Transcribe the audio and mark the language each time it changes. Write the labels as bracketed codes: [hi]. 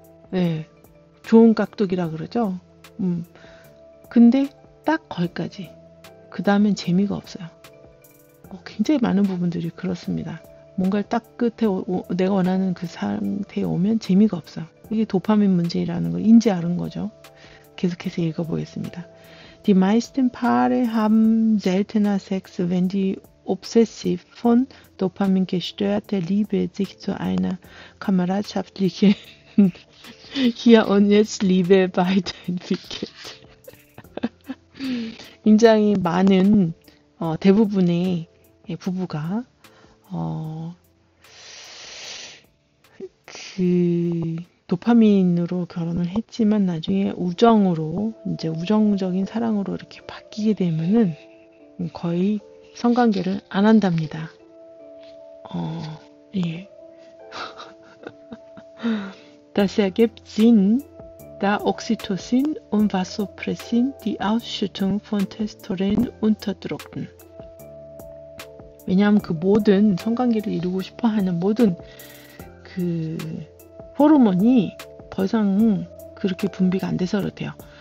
[ko] 네, 좋은 깍두기라 그러죠. 근데 딱 거기까지. 그 다음엔 재미가 없어요. 굉장히 많은 부분들이 그렇습니다. 뭔가를 딱 끝에 내가 원하는 그 상태에 오면 재미가 없어요. 이게 도파민 문제라는 걸 인지하는 거죠. 계속해서 읽어보겠습니다. [de] Die meisten Paare haben seltener Sex, wenn die obsessiv von Dopamin gestörte Liebe sich zu einer kameradschaftlichen Hier und Jetzt Liebe weiterentwickelt. [ko] 굉장히 많은 대부분의 부부가 그 도파민으로 결혼을 했지만 나중에 우정으로 이제 우정적인 사랑으로 이렇게 바뀌게 되면은 거의 성관계를 안 한답니다. 예. [de] Das ergibt Sinn, da Oxytocin und Vasopressin die Ausschüttung von Testosteron unterdrückten. [ko] 왜냐하면 그 모든 성관계를 이루고 싶어하는 모든 그 호르몬이 더 이상 그렇게 분비가 안 돼서 그렇대요.